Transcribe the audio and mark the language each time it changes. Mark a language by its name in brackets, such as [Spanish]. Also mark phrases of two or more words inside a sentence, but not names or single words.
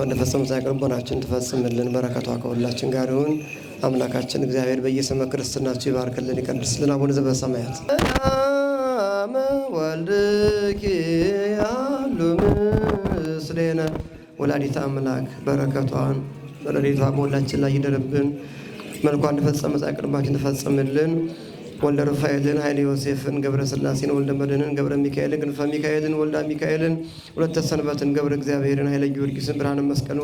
[Amharic] እንደፈጸሙ ልቦናችን ትፈጽምልን። በረከቷ ከሁላችን ጋር ይሁን። አምላካችን እግዚአብሔር በየስመ ክርስትናችሁ ይባርክልን ይቀድስልን። [Geez] አቡነ ዘበሰማያት ወልድኪ ያሉ ምስሌነ ወላዲተ አምላክ [Amharic] በረከቷን ረድኤቷ በሁላችን ላይ ይደርብን። መልኳን እንደፈጸመ ጻድቅ ልባችን ትፈጽምልን። ወልደ ሩፋኤልን ኃይለ ዮሴፍን ገብረ ሥላሴን ወልደ መድኅንን ገብረ ሚካኤልን ክንፈ ሚካኤልን ወልደ ሚካኤልን ወለተ ሰንበትን ገብረ እግዚአብሔርን ኃይለ ጊዮርጊስን ብርሃነ መስቀልን